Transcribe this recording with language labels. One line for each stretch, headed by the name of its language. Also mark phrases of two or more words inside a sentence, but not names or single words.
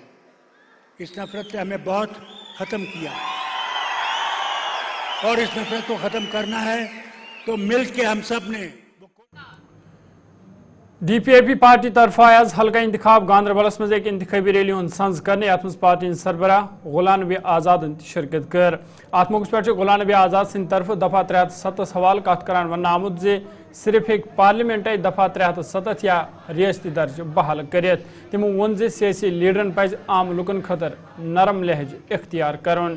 Hindi: इस नफरत से हमें बहुत खत्म किया है और इस नफरत को खत्म करना है तो मिलकर हम सब ने।
Kashmiri: DPAP पार्टी तरफ आज हल्का इंतखाब गांधरबलस मज एक इंतखाबी रैली संज कर अत पार्टी सरबराह गुलाम नबी आजाद शिरकत कर। अत मौके पे गुलाम नबी आजाद सिंद तरफ दफा 307 हवाल कत करान वन आमुत जे सिर्फ एक पार्लियामेंट दफा 307 या रियासती दर्ज बहाल कर। तमो वोन जे सियासी लीडरन पज आम लुकन खतर नरम लहज इख्तियार करन।